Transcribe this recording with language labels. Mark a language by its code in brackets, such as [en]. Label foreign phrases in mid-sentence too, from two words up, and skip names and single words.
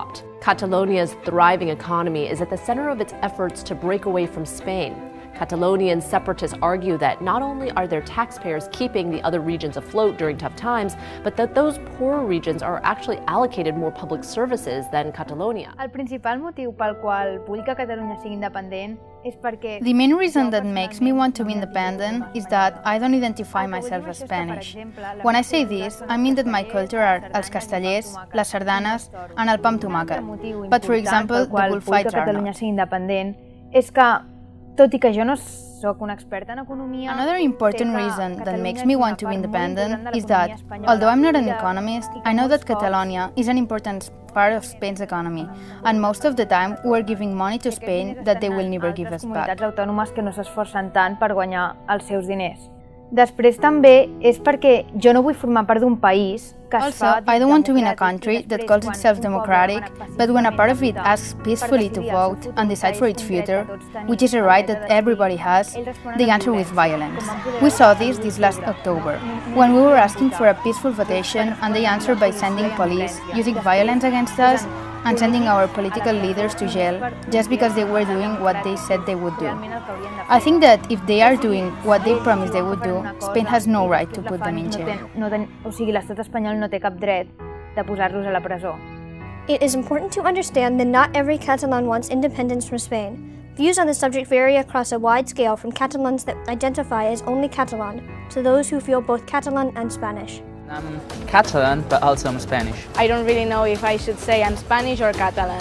[en] Catalonia's thriving economy is at the center of its efforts to break away from Spain. Catalonian separatists argue that not only are their taxpayers keeping the other regions afloat during tough times, but that those poorer regions are actually allocated more public services than Catalonia. [ca] El principal motiu pel qual vull que Catalunya sigui independent és perquè... [en] The main reason that makes me want to be independent is that I don't identify myself as Spanish. When I say this, I mean that my culture are [ca] els castellers, les sardanes, [en] and [ca] el pa amb tomàquet. [en] But for example, the bullfights are not. [ca] Catalunya sigui independent és que, tot i que jo no soc una experta en economia... [en] Another important reason that makes me want to be independent is that, although I'm not an economist, I know that Catalonia is an important part of Spain's economy, and most of the time we're giving money to Spain that they will never give us back. [ca] Comunitats autònomes que no s'esforcen tant per guanyar els seus diners. Després també és perquè jo no vull formar part d'un país que es fa... [en] Also, I don't want to be in a country that calls itself democratic, but when a part of it asks peacefully to vote and decide for its future, which is a right that everybody has, they answer with violence. We saw this last October, when we were asking for a peaceful votation and they answered by sending police, using violence against us, and sending our political leaders to jail just because they were doing what they said they would do. I think that if they are doing what they promised they would do, Spain has no right to put them in jail. [ca] O sigui, l'estat espanyol no té cap dret de posar-los a la presó. [en] It is important to understand that not every Catalan wants independence from Spain. Views on the subject vary across a wide scale, from Catalans that identify as only Catalan to those who feel both Catalan and Spanish. I'm Catalan, but also I'm Spanish. I don't really know if I should say I'm Spanish or Catalan.